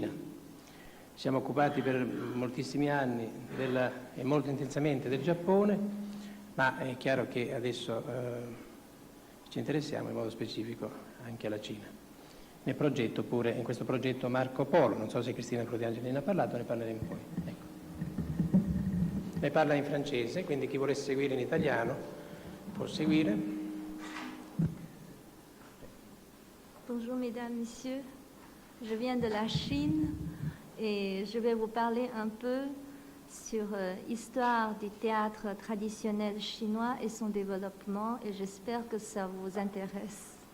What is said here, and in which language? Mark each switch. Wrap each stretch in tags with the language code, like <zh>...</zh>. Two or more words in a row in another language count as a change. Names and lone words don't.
<it>Ci siamo occupati per moltissimi anni e molto intensamente del Giappone, ma è chiaro che adesso ci interessiamo in modo specifico anche alla Cina. In questo progetto Marco Polo, non so se Cristina Prodiangeli ne ha parlato, ne parleremo poi. Ecco. Ne parla in francese, quindi chi volesse seguire in italiano può seguire.</it> <fr>Bonjour mesdames, messieurs, je viens de la Chine et je vais vous parler un peu sur l'histoire du théâtre traditionnel chinois et son développement, et j'espère que ça vous intéresse.</fr>